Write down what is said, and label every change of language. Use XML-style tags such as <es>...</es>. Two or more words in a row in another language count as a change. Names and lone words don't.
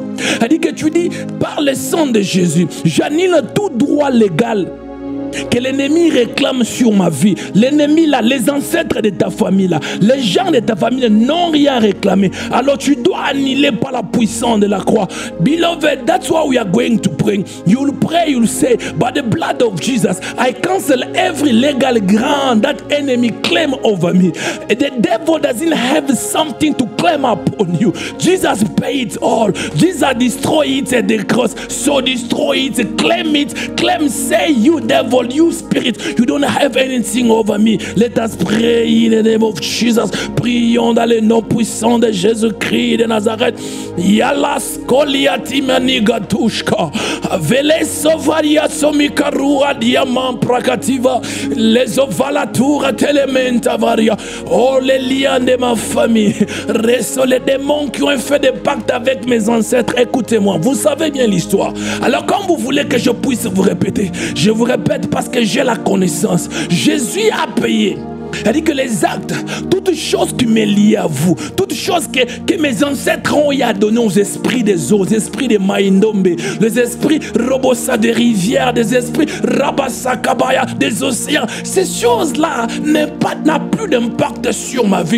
<fr>C'est-à-dire que tu dis, par le sang de Jésus, j'annule tout droit légal que l'ennemi réclame sur ma vie. L'ennemi là, les ancêtres de ta famille là, les gens de ta famille n'ont rien réclamé. Alors tu dois annuler par la puissance de la croix.</fr> <en>Beloved, that's why we are going to pray. You'll pray, you'll say, by the blood of Jesus, I cancel every legal ground that enemy claim over me. The devil doesn't have something to claim upon you. Jesus paid it all. Jesus destroyed it at the cross. So destroy it, claim it, claim, say you devil, you spirit, you don't have anything over me. Let us pray in the name of Jesus.</en> <fr>Prions dans le nom puissant de Jésus-Christ de Nazareth. Yalas koliati manigatushka. Vele sovaria somikarua diamant prakativa. Les ovalatura telementa varia. Oh, les liens de ma famille. Resto les démons qui ont fait des pactes avec mes ancêtres. Écoutez-moi, vous savez bien l'histoire. Alors, comme vous voulez que je puisse vous répéter, je vous répète parce que j'ai la connaissance. Jésus a payé. Elle dit que les actes, toutes choses qui me lient à vous, toutes choses que mes ancêtres ont donné aux esprits des eaux, aux esprits des Maïndombe, les esprits Robosa des rivières, des esprits Rabasakabaya des océans, ces choses-là n'ont plus d'impact sur ma vie.</fr>